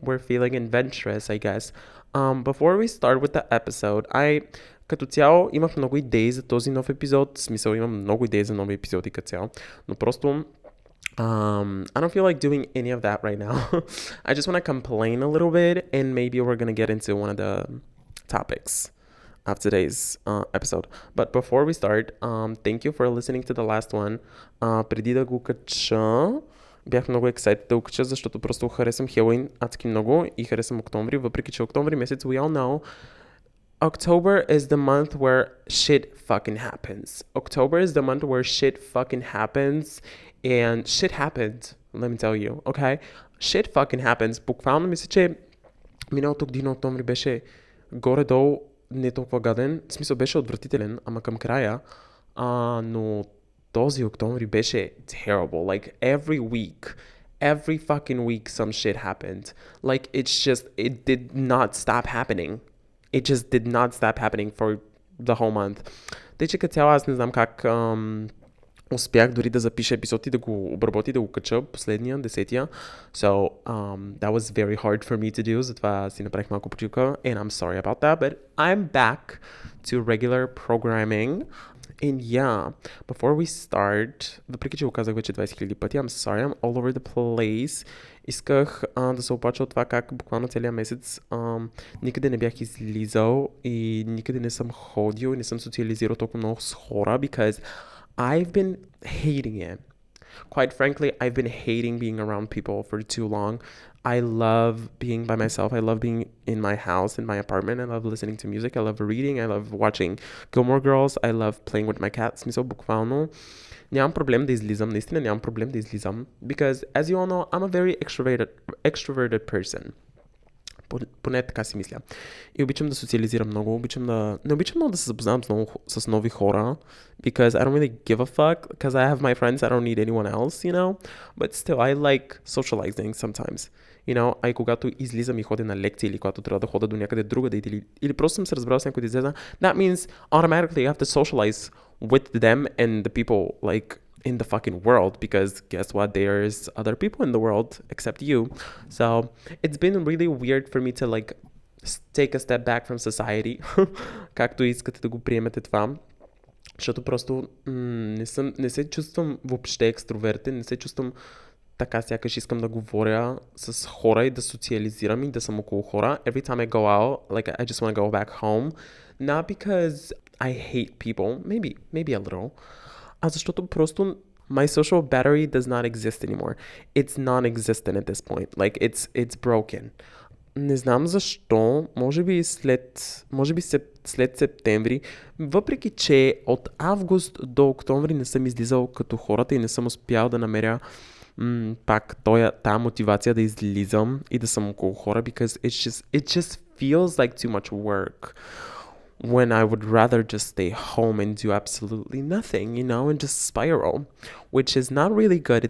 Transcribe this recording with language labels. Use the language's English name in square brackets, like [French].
[English] We're feeling adventurous, I guess. Before we start with the episode, [Bulgarian] като цяло имах много идеи за този нов епизод, в смисъл имам много идеи за нови епизоди като цяло, но просто [English] I don't feel like doing any of that right now. I just want to complain a little bit, and maybe we're going to get into one of the topics of today's episode. But before we start, thank you for listening to the last one. [Bulgarian] Преди да го кача, бях много excited да го кача, защото просто харесвам Хелоуин адски много и харесвам октомври, въпреки че октомври месец, [English] we all know, October is the month where shit fucking happens. October is the month where shit fucking happens. And shit happened, let me tell you, okay? Shit fucking happens. [Bulgarian] Буквално мисля, че миналото година октомври беше горе-долу не толкова гаден. В смисъл беше отвратителен, ама към края. Но този октомври беше terrible. [English] Like every fucking week some shit happened. Like it did not stop happening. It just did not stop happening for the whole month. [Bulgarian] Тъй, че като цяло аз не знам как успях дори да запиша епизод и да го обработя и да го кача последния, 10-тия. [English] So, that was very hard for me to do, [Bulgarian] затова си направих малко почивка, [English] and I'm sorry about that, but I'm back to regular programming. And yeah, before we start, [Bulgarian] въпреки че го казах вече 20 000 пъти, [English] I'm sorry, I'm all over the place. [Bulgarian] Исках да се оплача от това как буквално целия месец никъде не бях излизал и никъде не съм ходил и не съм социализирал толкова много с хора, [English] because I've been hating it. Quite frankly, I've been hating being around people for too long. I love being by myself. I love being in my house, in my apartment. I love listening to music. I love reading. I love watching Gilmore Girls. I love playing with my cat. [Bulgarian] Смисъл, буквално нямам проблем да излизам. Наистина нямам проблем да излизам. [English] Because, as you all know, I'm a very extroverted person. [Bulgarian] Поне така си мисля. И обичам да социализирам много, не обичам много да се запознавам с нови хора, [English] because I don't really give a fuck, because I have my friends, I don't need anyone else, you know, but still I like socializing sometimes, you know, [Bulgarian] а и когато излизам и ходя на лекции или когато трябва да хода до някъде другаде или просто съм се разбрал с някой да излеза, [English] that means automatically you have to socialize with them and the people, like, in the fucking world, because guess what, there's other people in the world except you. So it's been really weird for me to like take a step back from society, [Bulgarian] както искате да го приемете това, защото просто не се чувствам въобще екстровертен, не се чувствам така сякаш искам да говоря с хора и да социализирам и да съм около хора. [English] Every time I go out, like I just want to go back home, not because I hate people, maybe a little, [Bulgarian] защото просто [English] my social battery does not exist anymore. It's non-existent at this point. Like it's broken. [Bulgarian] Не знам защо, може би след септември, въпреки че от август до октомври не съм излизал като хората и не съм успял да намеря пак тая мотивация да излизам и да съм около хора, [English] because it just feels like too much work, when I would rather just stay home and do absolutely nothing, you know, and just spiral, which is not really good.